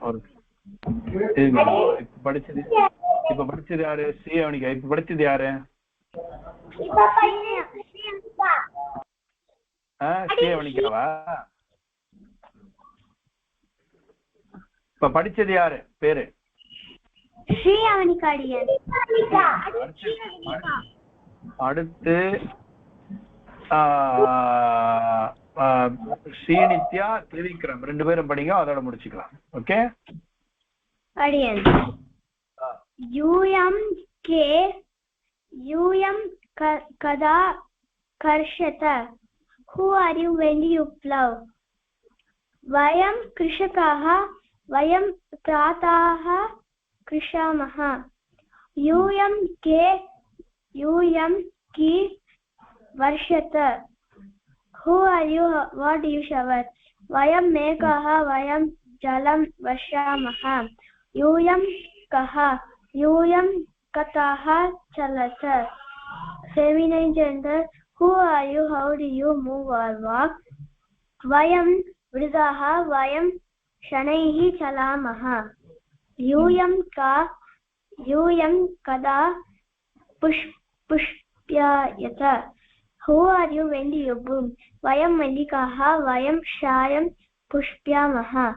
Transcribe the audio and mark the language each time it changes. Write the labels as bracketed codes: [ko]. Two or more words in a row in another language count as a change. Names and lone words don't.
[ta] இப்ப படிச்சது யாரு ஸ்ரீவனிகா இப்ப படிச்சது யாரு ஸ்ரீவனிகாவா இப்ப படிச்சது யாரு பேரு ஸ்ரீவனிகா அடியன் அடுத்து ஸ்ரீநித்யா திரிவிக்ரம் ரெண்டு பேரும் படிங்க அதோட முடிச்சுக்கலாம் ஓகே [sa] अडियन् यूयं कदा कर्षत [en] who are you when you plough [sa] वयं कृषकाः वयं प्रातः कृषामः यूयं की वर्षत [en] who are you what you shower [sa] वयं मेघाः वयं जलं वर्षामः यूयं कः यूयं कथाः चलत [en] feminine gender who are you how do you move or walk [sa] वयं वृद्धाः वयं शनैः चलामः यूयं कदा पुष्प्यायत [en] who are you when you bloom [sa] वयं मल्लिकाः वयं सायं पुष्प्यामः